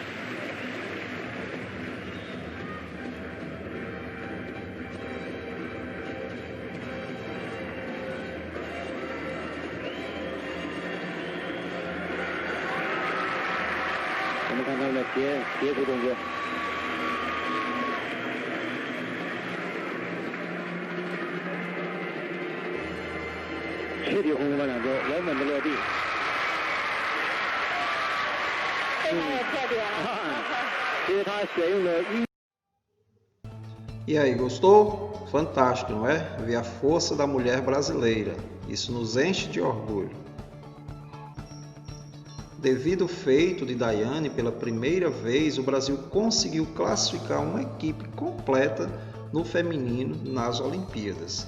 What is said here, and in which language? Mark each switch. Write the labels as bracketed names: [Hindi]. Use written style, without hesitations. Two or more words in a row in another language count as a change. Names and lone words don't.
[Chinese] 我们看他们的截骨动作，躯体后空翻2周，稳稳的落地。非常有特点啊！因为他选用的音。 [Portuguese] E aí, gostou? Fantástico, não é? Ver a força da mulher brasileira. Isso nos enche de orgulho. Devido ao feito de Daiane, pela primeira vez o Brasil conseguiu classificar uma equipe completa no feminino nas Olimpíadas.